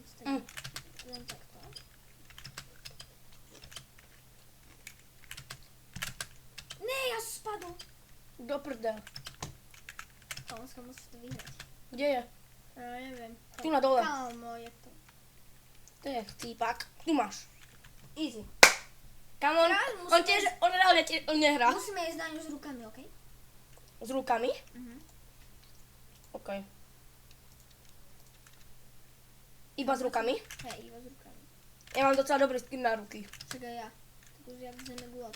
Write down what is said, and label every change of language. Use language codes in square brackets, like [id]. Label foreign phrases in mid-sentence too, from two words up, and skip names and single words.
[sk] Len takto. Ne, ja som spadol. Do prdel. Kamoska musí to vyhrať. Kde je? Ja neviem. Tu na dole. Kámo, je to. To je chcípak. Tu máš. [en] Easy. Come on. [sk] Teraz On musíme tiež, on reálne on nehrá. Musíme ísť na ňu s rukami, okej? S rukami? Mhm. OK. Iba s rukami? Hej, iba s rukami. Ja mám docela dobrý skin na ruky. Však aj ja. Tak už jak zeme gulátu.